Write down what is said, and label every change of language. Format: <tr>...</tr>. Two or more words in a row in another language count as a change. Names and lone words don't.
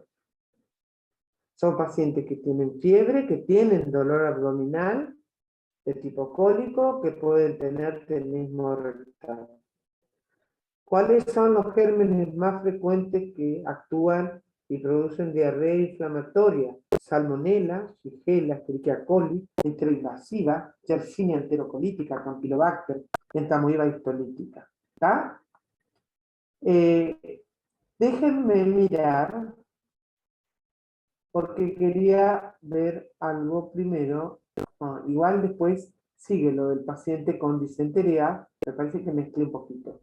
<es>Son pacientes que tienen fiebre, que tienen dolor abdominal, de tipo cólico, que pueden tener tenismo rectal. ¿Cuáles son los gérmenes más frecuentes que actúan y producen diarrea inflamatoria? Salmonella, Shigella, Escherichia coli, enteroinvasiva, Yersinia enterocolítica, Campylobacter, entamoeba histolítica. ¿Está? Déjenme mirar, porque quería ver algo primero. Igual después sigue lo del paciente con disentería, me parece que mezclé un poquito.</es>